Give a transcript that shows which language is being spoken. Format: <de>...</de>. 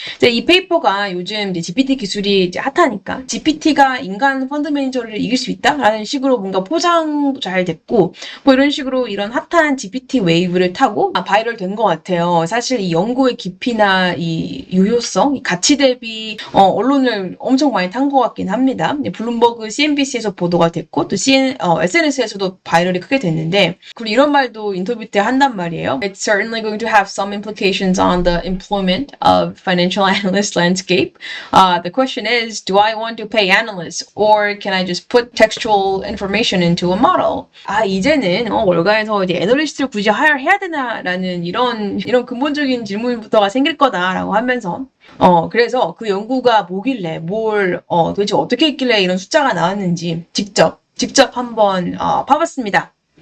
<ko>이제 이 페이퍼가 요즘 이제 GPT 기술이 이제 핫하니까 GPT가 인간 펀드 매니저를 이길 수 있다라는 식으로 뭔가 포장도 잘 됐고 뭐 이런 식으로 이런 핫한 GPT 웨이브를 타고 바이럴 된 것 같아요. 사실 이 연구의 깊이나 이 유효성, 이 가치 대비 언론을 엄청 많이 탄 것 같긴 합니다. 블룸버그, CNBC에서 보도가 됐고 또 SNS에서도 바이럴이 크게 됐는데 그리고 이런 말도 인터뷰 때 한단 말이에요.</ko> <en>It's certainly going to have some implications on the employment of financial analyst landscape. The question is, do I want to pay analysts or can I just put textual information into a model?</en> <ko>이제는 월가에서 이제 애널리스트를 굳이 해야 되나라는 이런 근본적인 질문부터가 생길 거다라고 하면서 그래서 그 연구가 뭐길래 도대체 어떻게 했길래 이런 숫자가 나왔는지 직접 한번 파봤습니다.</ko>